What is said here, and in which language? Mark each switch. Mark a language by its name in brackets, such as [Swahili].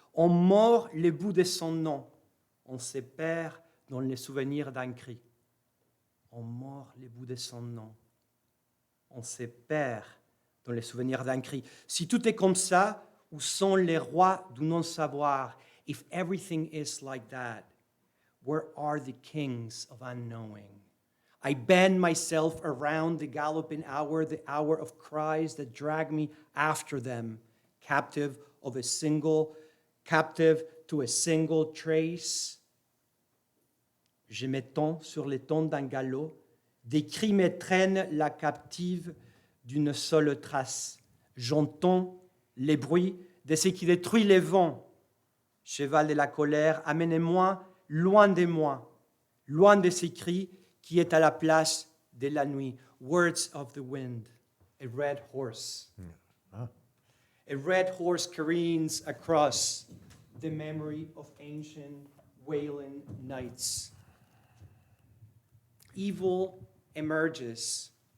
[French] On mord les bouts de son nom. On se perd dans les souvenirs d'un cri. On mord les bouts de son nom. On se perd dans les souvenirs d'un cri. Si tout est comme ça, où sont les rois du non-savoir? [English] If everything is like that, where are the kings of unknowing? I bend myself around the galloping hour, the hour of cries that drag me after them, captive of a single, captive to a single trace. [French] Je m'étends sur les tons d'un galop, des cris m'étreignent la captive d'une seule trace. J'entends les bruits de ce qui détruit les vents. Cheval de la colère, amenez-moi loin de moi, loin de ces cris qui est à la place de la nuit. [English] Words of the wind, a red horse. A red horse careens across the memory of ancient wailing nights. Evil emerges.